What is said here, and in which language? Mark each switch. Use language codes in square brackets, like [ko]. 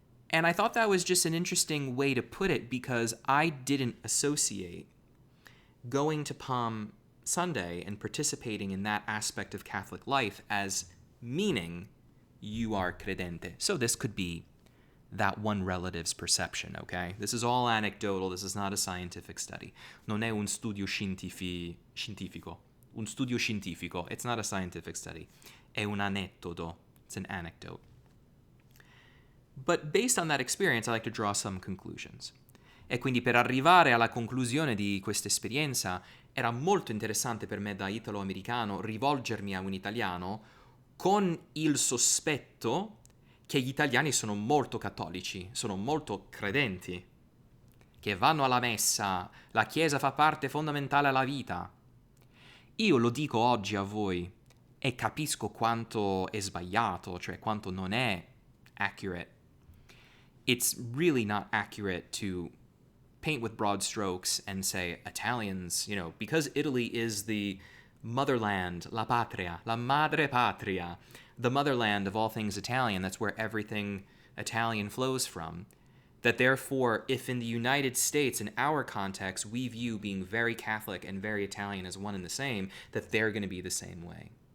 [en] And I thought that was just an interesting way to put it because I didn't associate going to Palm Sunday and participating in that aspect of Catholic life as meaning you are credente. So this could be that one relative's perception, okay? This is all anecdotal. This is not a scientific study. [it] Non è un studio scientifico. Un studio scientifico. [en] It's not a scientific study. [it] È un aneddoto. [en] It's an anecdote. But based on that experience, I like to draw some conclusions. [it] E quindi per arrivare alla conclusione di questa esperienza, era molto interessante per me da italo-americano rivolgermi a un italiano con il sospetto che gli italiani sono molto cattolici, sono molto credenti, che vanno alla messa, la Chiesa fa parte fondamentale della vita. Io lo dico oggi a voi e capisco quanto è sbagliato, cioè quanto non è accurate. [en] It's really not accurate to paint with broad strokes and say Italians, you know, because Italy is the motherland, [it] la patria, la madre patria, [en] the motherland of all things Italian, that's where everything Italian flows from, that therefore, if in the United States, in our context, we view being very Catholic and very Italian as one and the same, that they're going to be the same way.